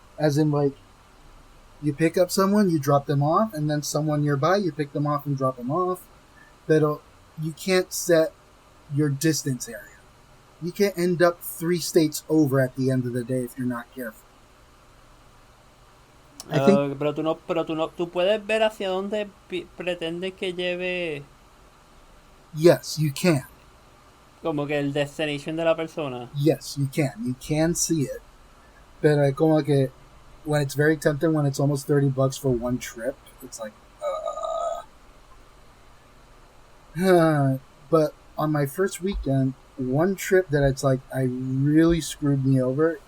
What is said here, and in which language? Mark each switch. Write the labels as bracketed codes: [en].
[en] As in, like, you pick up someone, you drop them off, and then someone nearby, you pick them off and drop them off. [es] Pero [en] you can't set your distance area. You can't end up 3 states over at the end of the day if you're not careful. [es] Pero tú puedes ver hacia dónde pretendes que lleve. [en] Yes, you can. [es] Como que el destination de la persona. [en] Yes, you can. You can see it. [es] Pero como que [en] when it's very tempting, when it's almost $30 for one trip, it's like, But on my first weekend, one trip that it's like, I really screwed me over.